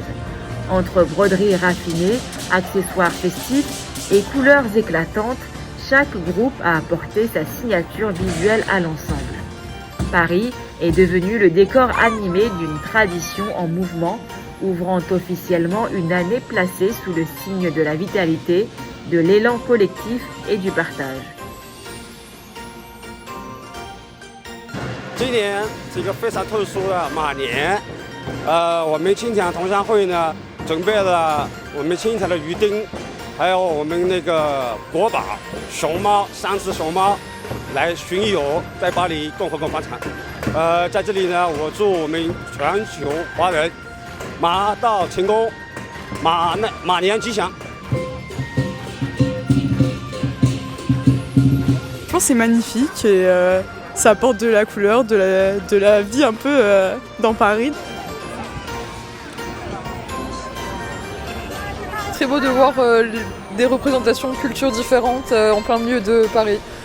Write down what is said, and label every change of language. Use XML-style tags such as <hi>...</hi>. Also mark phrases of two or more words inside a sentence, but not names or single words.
<fr>Entre broderies raffinées, accessoires festifs et couleurs éclatantes, chaque groupe a apporté sa signature visuelle à l'ensemble. Paris est devenu le décor animé d'une tradition en mouvement, ouvrant officiellement une année placée sous le signe de la vitalité, de l'élan collectif et du partage.</fr> <zh>今年是一个非常特殊的马年，我们青强同乡会呢准备了我们精彩的鱼丁，还有我们那个国宝熊猫3只熊猫来巡游在巴黎共和国广场。在这里呢，我祝我们全球华人马到成功，马年吉祥。</zh> <fr>Je pense que c'est magnifique et ça apporte de la couleur, de la vie un peu dans Paris. Très beau de voir des représentations de cultures différentes en plein milieu de Paris.</fr>